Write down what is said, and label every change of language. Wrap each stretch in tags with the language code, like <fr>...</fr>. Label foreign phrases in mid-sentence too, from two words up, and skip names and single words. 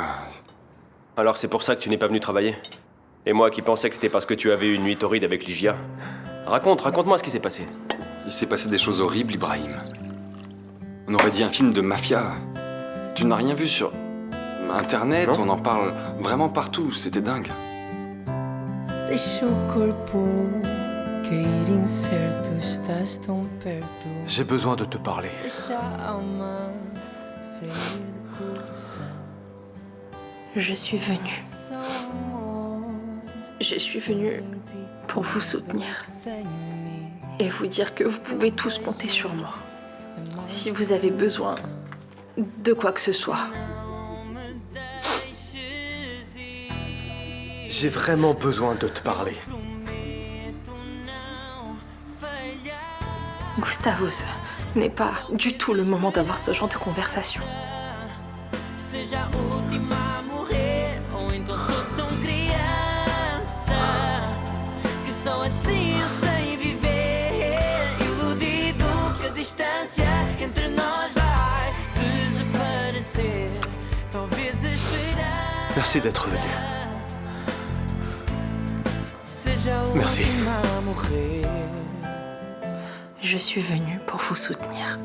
<fr>Alors c'est pour ça que tu n'es pas venu travailler? Et moi qui pensais que c'était parce que tu avais eu une nuit torride avec Ligia. Raconte-moi ce qui s'est passé. Il s'est passé des choses horribles, Ibrahim. On aurait dit un film de mafia. Tu n'as rien vu sur Internet, Non. on en parle vraiment partout, c'était dingue.</fr> <pt>Deixa o corpo cair incerto, estás tão perto.</pt> <fr>J'ai besoin de te parler.</fr> <pt>Deixa a alma sair do coração.</pt> <fr>Je suis venue.</fr> <pt>Só amor</pt> <fr>Je suis venue pour vous soutenir</fr> <pt>tenho em mim.</pt> <fr>et vous dire que vous pouvez tous compter sur moi. Si vous avez besoin de quoi que ce soit. J'ai vraiment besoin de te parler. Gustavo, ce n'est pas du tout le moment d'avoir ce genre de conversation.</fr> <pt>Seja a última a morrer, ou então sou tão criança que só assim eu sei viver. Iludido que a distância entre nós vai desaparecer. Talvez a esperança</pt> <fr>Merci d'être venu.</fr> <pt>seja a</pt> <fr>Merci.</fr> <pt>última a morrer.</pt> <fr>Je suis venue pour vous soutenir.</fr>